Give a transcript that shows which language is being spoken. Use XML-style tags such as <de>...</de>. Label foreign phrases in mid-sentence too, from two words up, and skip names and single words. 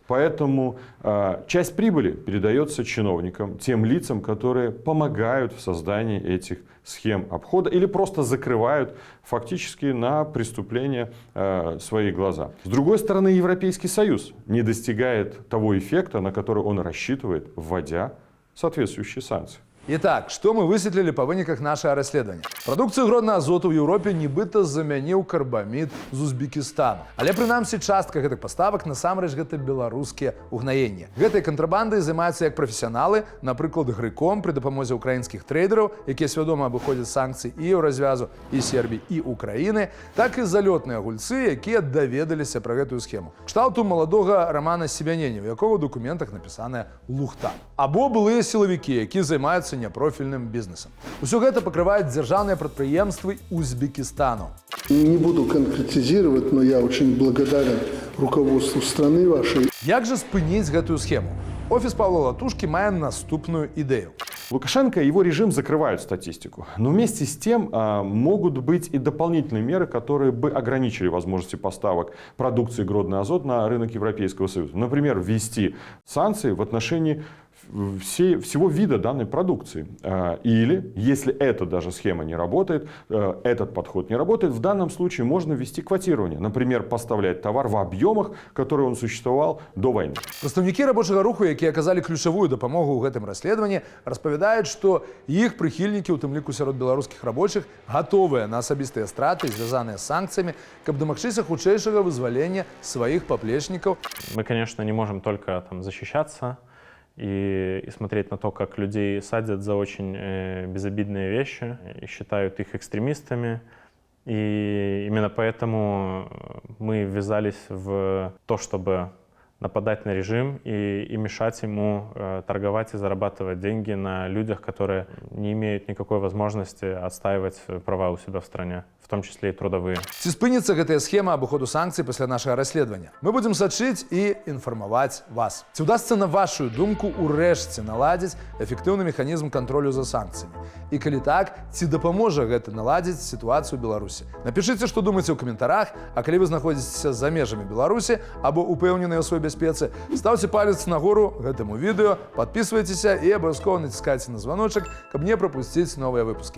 <ru>Поэтому часть прибыли передается чиновникам, тем лицам, которые помогают в создании этих схем обхода или просто закрывают фактически на преступления свои глаза. С другой стороны, Европейский Союз не достигает того эффекта, на который он рассчитывает, вводя соответствующие санкции. Итак,</ru> <be>што мы высветлілі па выніках нашага расследавання? Прадукцыю Гродна Азоту ў Еўропе нібыта замяніў карбамід з Узбекістану. Але прынамсі частка гэтых паставак насамрэч гэта беларускія угнаенні. Гэтай кантрабандай займаюцца як прафесіяналы, напрыклад, Грыком пры дапамозе украінскіх трейдераў, якія свядома абыходзяць санкцыі і Еўразвязу, і Сербіі, і Украіны, так і залётныя гульцы, якія даведаліся пра гэтую схему. Кшталту маладога Рамана Себянені, у якога ў дакументах напісаная лухта. Або былыя сілавікі, якія займаюцца непрофильным бизнесом. Усё гэта пакрываюць дзяржаўныя прадпрыемствы Узбекистану.</be> <ru>Не буду конкретизировать, но я очень благодарен руководству страны вашей.</ru> <be>Як жа спыніць гэтую схему? Офіс Павла Латушкі мае наступную ідэю.</be> <ru>Лукашенко и его режим закрывают статистику. Но вместе с тем могут быть и дополнительные меры, которые бы ограничили возможности поставок продукции Гродно Азот на рынок Европейского Союза. Например, ввести санкции в отношении всего вида данной продукции. Или, если эта даже схема не работает, этот подход не работает, в данном случае можно ввести квотирование. Например, поставлять товар в объемах, которые он существовал до войны.</ru> <be>Прадстаўнікі рабочага руху, якія аказалі ключавую дапамогу ў гэтым расследаванні, распавядаюць, што іх прыхільнікі, у тым ліку сярод беларускіх рабочых, гатовыя на асабістыя страты, звязаныя з санкцыямі, каб дамагчыся хутчэйшага вызвалення сваіх паплечнікаў.</be> <ru>Мы, конечно, не можем только защищаться и смотреть на то, как людей садят за очень безобидные вещи и считают их экстремистами. И именно поэтому мы ввязались в то, чтобы нападать на режим и мешать ему торговать и зарабатывать деньги на людях, которые не имеют никакой возможности отстаивать права у себя в стране, в том числе и трудовые.</ru> <be>Ці спыніцца гэтая схема абыходу санкцый пасля нашага расследавання? Мы будзем сачыць і інфармаваць вас. Ці ўдасца, на вашу думку, урэшце наладзіць эфектыўны механізм кантролю за санкцыямі? І калі так, ці дапаможа гэта наладзіць сітуацыю ў Беларусі? Напішыце, што думаеце ў каментарах, а калі вы знаходзіцеся за межамі Беларусі або упэўненыя ў сваёй бяспецы, ставце палец нагору гэтаму відэо, подписывайтеся і абавязкова націскайце на званочак, каб не прапусціць новыя выпускі.</be>